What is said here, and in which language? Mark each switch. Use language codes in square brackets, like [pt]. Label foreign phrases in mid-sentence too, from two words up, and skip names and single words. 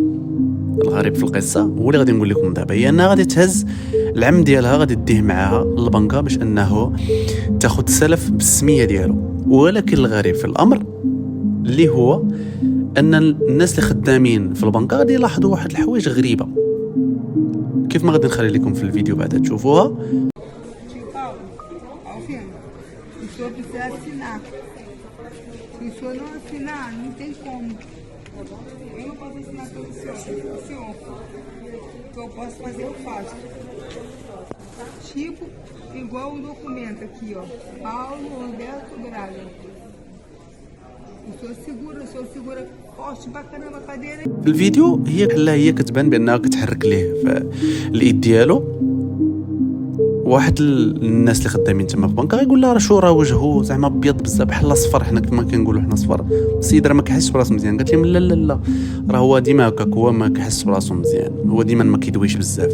[ar] الغريب في القصه هو اللي غادي نقول لكم دابا، هي انها غادي تهز العم ديالها، غادي ديه معاها للبنكه باش انه تاخذ السلف بالسميه ديالو. ولكن الغريب في الامر اللي هو ان الناس اللي خدامين في البنكه غادي يلاحظوا واحد الحوايج غريبه، كيف ما غادي نخلي لكم في الفيديو بعد تشوفوها. [pt] O senhor precisa assinar. Se o senhor não assinar, não tem como. Eu não posso assinar pelo senhor. O senhor, o que eu posso fazer, eu faço. Tipo, igual o documento aqui, ó. Paulo Roberto Braga. O senhor segura forte pra caramba a cadeira. [ar] في الفيديو هي بحال هي كتبان بانها كتحرك ليه في الايد ديالو. واحد الناس اللي خدامين تما في البنكه يقول لها راه وجهه زعما ابيض بزاف بحال اصفر، حنا كما كنقولوا حنا صفر. السيد راه ما كيحسش براسو مزيان. قالت لهم لا لا لا، راه هو ديما هكاك، هو ما كيحسش براسو مزيان، هو ديما ما كيدويش بزاف.